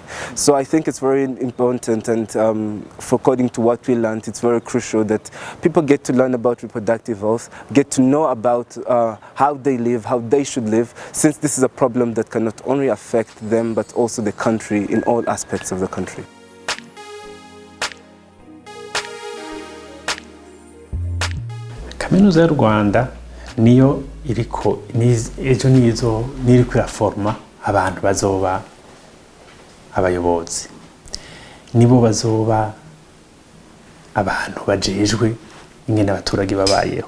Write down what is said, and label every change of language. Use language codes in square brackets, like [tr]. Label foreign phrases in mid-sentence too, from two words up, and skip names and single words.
[en] So I think it's very important, and according to what we learned, it's very crucial that people get to learn about reproductive health, get to know about how they live, how they should live, since this is a problem that can not only affect them but also the country in all aspects of the country. [rn] Kaminuza y'u Rwanda niyo iriko ejo nizo niriko yaforma abantu bazoba abayobozi, nibo bazoba abantu bajejwe ingene abaturage babayeho.